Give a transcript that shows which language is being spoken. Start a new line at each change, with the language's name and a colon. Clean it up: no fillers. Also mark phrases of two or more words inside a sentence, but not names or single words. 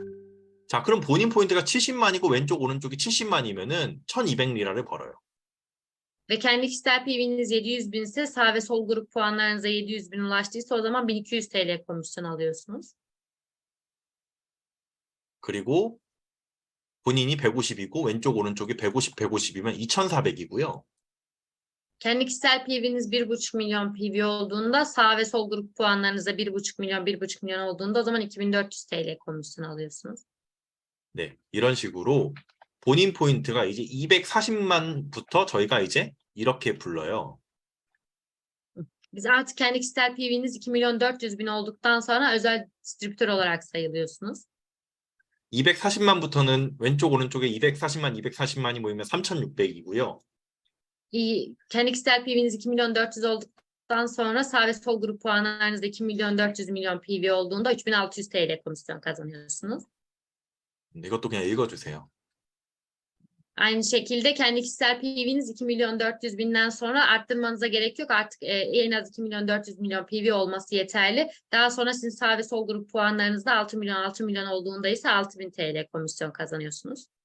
Korean: 자, 그럼 본인 포인트가 70만이고 왼쪽 오른쪽이 70만이면은 1200리라를 벌어요.
Turkish: Ve kendi kişisel PV'niz 700.000 ise sağ ve sol grup puanlarınıza 700.000 ulaştıysa o zaman 1200 TL komisyon alıyorsunuz.
Korean: 그리고 본인이 150이고 왼쪽 오른쪽이 150, 150이면 2400이고요.
Turkish: Kendi kişisel PV'niz 1,5 milyon PV olduğunda sağ ve sol grup puanlarınıza 1,5 milyon, 1,5 milyon olduğunda o zaman 2400 TL komisyon alıyorsunuz.
Korean: 네, 이런 식으로 본인 포인트가 이제 240만부터 저희가 이제 이렇게 불러요.
Turkish: Biz artık kendi kişisel PV'niz 2 milyon 400 bin olduktan sonra özel distribütör olarak sayılıyorsunuz.
Korean: 240만부터는 왼쪽 오른쪽에 240만, 240만이 모이면 3600이고요.
Turkish: Kendi kişisel PV'niz 2 milyon 400 olduktan sonra sağ ve sol grup puanlarınızda 2 milyon 400 milyon PV olduğunda 3600 TL komisyon kazanıyorsunuz.
Korean: 이것도 그냥 읽어주세요.
Turkish: Aynı şekilde kendi kişisel PV'niz 2 milyon 400 binden sonra arttırmanıza gerek yok. Artık en az 2 milyon 400 milyon PV olması yeterli. Daha sonra sizin sağ ve sol grup puanlarınızda 6 milyon olduğunda ise 6000 TL komisyon kazanıyorsunuz.